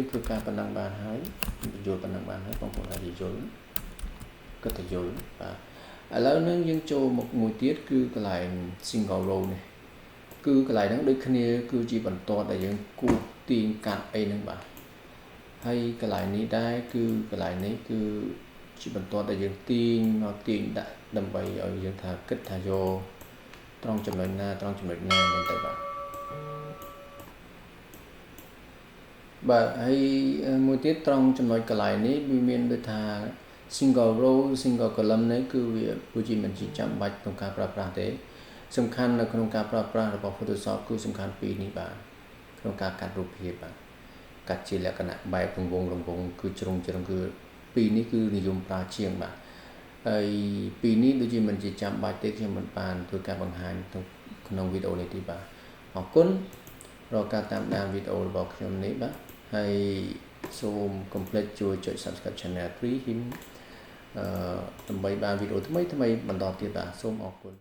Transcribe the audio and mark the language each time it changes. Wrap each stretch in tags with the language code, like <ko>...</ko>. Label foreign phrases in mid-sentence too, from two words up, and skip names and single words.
<km>ធ្វើការប៉ុណ្ណឹងបានហើយយល់ប៉ុណ្ណឹងបានហើយបងប្អូនអាចយល់ក៏ទៅយល់បាទឥឡូវហ្នឹងយើងចូលមកមួយទៀតគឺកន្លែង</km> <en>single row</en> <km>នេះគឺកន្លែងហ្នឹងដូចគ្នាគឺជាបន្ទាត់ដែលយើងគូសទាញកាត់អីហ្នឹងបាទហើយកន្លែងនេះដែរគឺកន្លែងនេះគឺជាបន្ទាត់ដែលយើងទាញមកទាញដាក់ដើម្បីឲ្យយើងថាគិតថាយកត្រង់ចំណុចណាហ្នឹងទៅ បាទហើយមួយទៀតត្រង់ចំណុចកន្លែងនេះវាមានដូចថា</km> <en>single row single column</en> <km>នេះគឺវាគឺជាមិនជាចាំ បាច់ក្នុងការប្រើប្រាស់ទេសំខាន់នៅក្នុងការប្រើប្រាស់របស់ Photoshop គឺសំខាន់ ពីរនេះបាទក្នុងការកាត់រូបភាពបាទកាត់ជាលក្ខណៈបែបរង្វង់គឺជ្រុងគឺពីរនេះគឺនិយមប្រើជាងបាទហើយពីនេះដូចជាមិនជាចាំបាច់ទេខ្ញុំមិនបានធ្វើការបង្ហាញក្នុងវីដេអូនេះទេបាទអរគុណរកការតាមដានវីដេអូរបស់ខ្ញុំនេះបាទហើយសូមកុំភ្លេចជួយចុច Subscribe Channel 3 HIM ដើម្បីបានវីដេអូថ្មីៗបន្តទៀតបាទសូមអរគុណ</km>